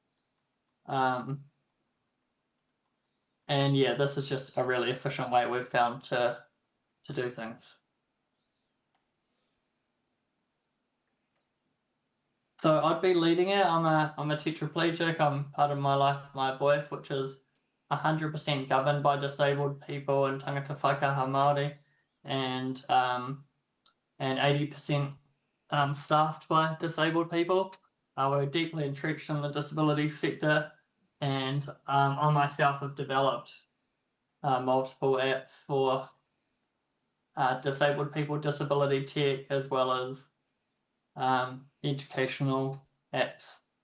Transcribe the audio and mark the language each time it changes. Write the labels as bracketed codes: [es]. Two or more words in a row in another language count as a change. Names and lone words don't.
[en] And yeah, this is just a really efficient way we've found to do things. So I'd be leading it. I'm a tetraplegic. I'm part of My Life, My Voice, which is 100% governed by disabled people and [mi] tangata whakaha Māori, [en] and 80% staffed by disabled people. We're deeply entrenched in the disability sector, and I myself have developed multiple apps for disabled people, disability tech, as well as educational apps.